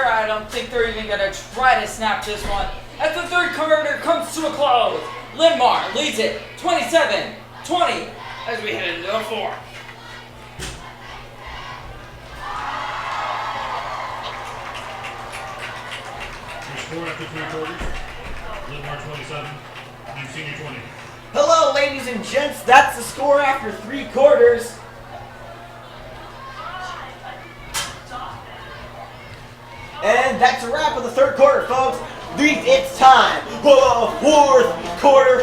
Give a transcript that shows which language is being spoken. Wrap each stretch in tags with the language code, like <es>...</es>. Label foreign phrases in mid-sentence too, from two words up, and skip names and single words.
<en>I don't think they're even going to try to snap this one. As the third quarter comes to a close, Linn-Mar leads it 27-20 as we head into the fourth. Score after 3 quarters. Linn-Mar 27, and Senior 20. Hello, ladies and gents. That's the score after 3 quarters. And that's a wrap of the third quarter, folks. It's time for the fourth quarter.</en>